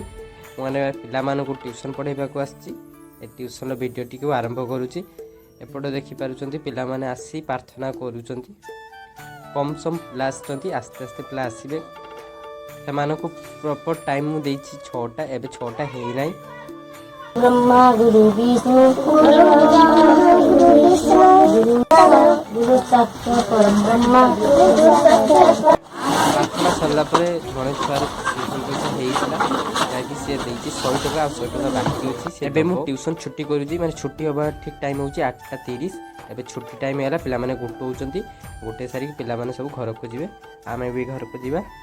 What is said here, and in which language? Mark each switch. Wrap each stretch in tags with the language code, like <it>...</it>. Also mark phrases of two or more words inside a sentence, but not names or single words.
<or>ମୁଁ ମାନେ ପିଲାମାନଙ୍କୁ ଟ୍ୟୁସନ ପଢ଼ାଇବାକୁ ଆସିଛି। ଏ ଟ୍ୟୁସନର ଭିଡ଼ିଓଟିକୁ ଆରମ୍ଭ କରୁଛି। ଏପଟେ ଦେଖିପାରୁଛନ୍ତି ପିଲାମାନେ ଆସି ପ୍ରାର୍ଥନା କରୁଛନ୍ତି। କମ୍ ପିଲା ଆସିଛନ୍ତି, ଆସ୍ତେ ଆସ୍ତେ ପିଲା ଆସିବେ। ସେମାନଙ୍କୁ</or> <en>proper time</en> <or>ମୁଁ ଦେଇଛି 6ଟା, ଏବେ 6ଟା ହେଇନାହିଁ।</or> <sa>ब्रह्मा गुरु विष्णु गुरु साक्षात् परम ब्रह्म।</sa> <or>ପ୍ରାର୍ଥନା ସରିଲା ପରେ ଜଣେ ଛୁଆର ଟ୍ୟୁସନ ପଇସା ହେଇଥିଲା, ଯାହାକି ସିଏ ଦେଇଛି 100 ଟଙ୍କା ଆଉ 100 ଟଙ୍କା ବାକି ଅଛି। ଏବେ ମୁଁ ଟ୍ୟୁସନ ଛୁଟି କରୁଛି, ମାନେ ଛୁଟି ହେବା ଠିକ୍ ଟାଇମ୍ ହେଉଛି 8:30। ଏବେ ଛୁଟି ଟାଇମ୍ ହେଲା, ପିଲାମାନେ ଗୋଟଉଛନ୍ତି। ଗୋଟେଇ ସାରିକି ପିଲାମାନେ ସବୁ ଘରକୁ ଯିବେ, ଆମେ ବି ଘରକୁ ଯିବା।</or>